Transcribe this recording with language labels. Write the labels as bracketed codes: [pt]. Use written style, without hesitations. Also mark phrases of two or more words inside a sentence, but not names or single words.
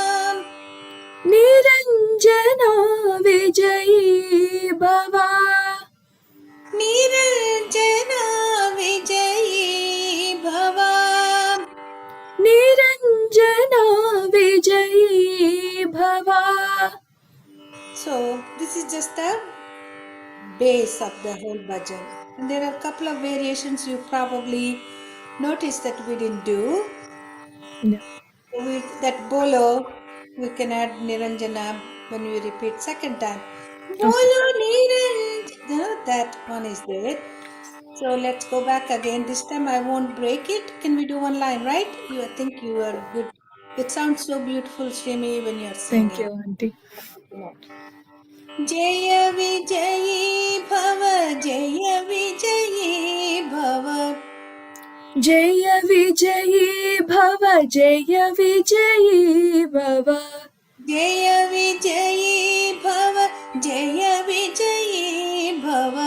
[sa] Niranjana Vijayi Bhava. Niranjana Vijayi Bhava. Niranjana Vijayi Bhava. [en] So this is just the base of the whole bhajan, and there are a couple of variations you probably noticed that we didn't do. No. With that bolo, we can add Niranjana when we repeat second time. Bolo Niranjana, that one is there. So let's go back again. This time I won't break it. Can we do one line, right? I think you are good. It sounds so beautiful, Shrimi, when you are singing. Thank you, Auntie. [sa] Jaya Vijayi Bhava, Jaya Vijayi Bhava. Jaya Vijayi Bhava, Jaya Vijayi Bhava. Jaya Vijayi Bhava, Jaya Vijayi Bhava.